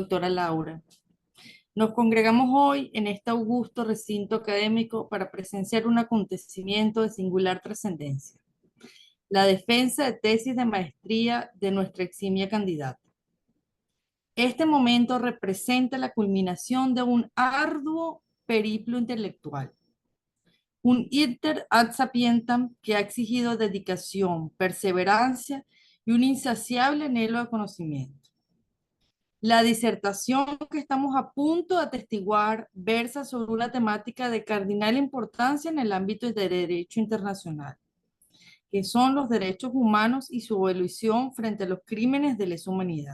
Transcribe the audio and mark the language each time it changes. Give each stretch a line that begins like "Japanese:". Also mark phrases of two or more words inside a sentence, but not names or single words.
Spanish: Doctora Laura, Nos congregamos hoy en este augusto recinto académico para presenciar un acontecimiento de singular trascendencia: la defensa de tesis de maestría de nuestra eximia candidata. Este momento representa la culminación de un arduo periplo intelectual, un
Latin: iter ad sapientam
Spanish: que ha exigido dedicación, perseverancia y un insaciable anhelo de conocimiento. La disertación que estamos a punto de atestiguar versa sobre una temática de cardinal importancia en el ámbito del derecho internacional, que son los derechos humanos y su evolución frente a los crímenes de lesa humanidad.